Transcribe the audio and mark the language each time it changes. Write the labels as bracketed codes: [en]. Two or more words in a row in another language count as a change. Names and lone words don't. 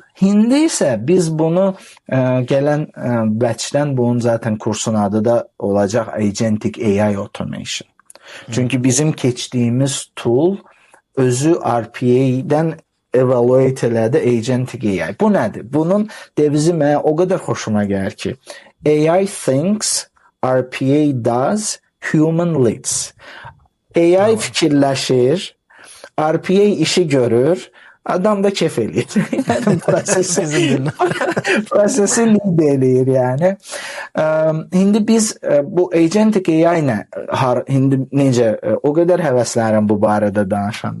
[az] İndi isə biz bunu gələn batchdən, bunun zaten kursun adı da olacaq Agentic AI Automation. Çünki bizim keçdiyimiz tool özü RPA-dən evaluate elədi [en] Agentic AI. [az] Bu nədir? Bunun devizi mənə o qədər xoşuma gəlir ki, [en] AI thinks, RPA does, human leads. [az] AI fikirləşir, RPA işi görür, adam da kef eləyir. Yəni prosesi lead eləyir yəni. İndi biz bu [en] Agentic AI [az] nə? İndi necə o qədər həvəslənirəm bu barədə danışanda.